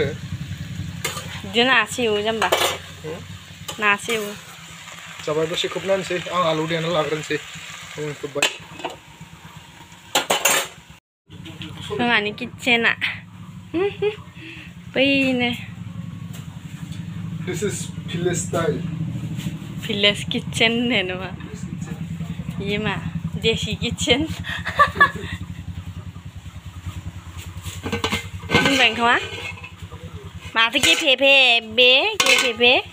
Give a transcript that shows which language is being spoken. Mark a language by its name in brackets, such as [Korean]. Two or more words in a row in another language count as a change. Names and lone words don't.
[Bodo] इदो नासो एवो जाम्बा नासो एवो जाबाय दसे खोबनानैसै आं आलु देना लाग्रोनोसै खोबबाय जोंहानि किटचेना बैनो [English] This is village style. Village kitchen [Bodo] होनो नामा इयो मा देसि किटचेन मोनबाय ओंखामा माथो गेफे बे गेफे